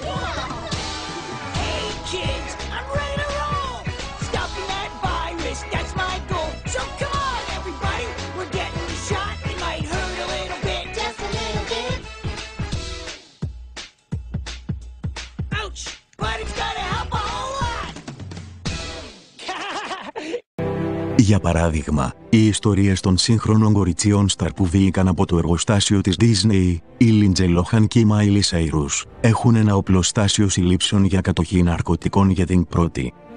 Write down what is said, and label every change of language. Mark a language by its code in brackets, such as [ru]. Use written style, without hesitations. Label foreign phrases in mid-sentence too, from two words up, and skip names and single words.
[en] Hey kids, I'm ready to roll. Stopping that virus, that's my goal. So come on everybody, we're getting the shot. It might hurt a little bit, just a little bit. Ouch, but it's gonna help a whole lot. [el] Για παράδειγμα, οι ιστορίες των σύγχρονων κοριτσιών σταρ που βγήκαν από το εργοστάσιο της Disney, η Lindsay Lohan και η Miley Cyrus, έχουν ένα οπλοστάσιο συλλήψεων για κατοχή ναρκωτικών για την πρώτη.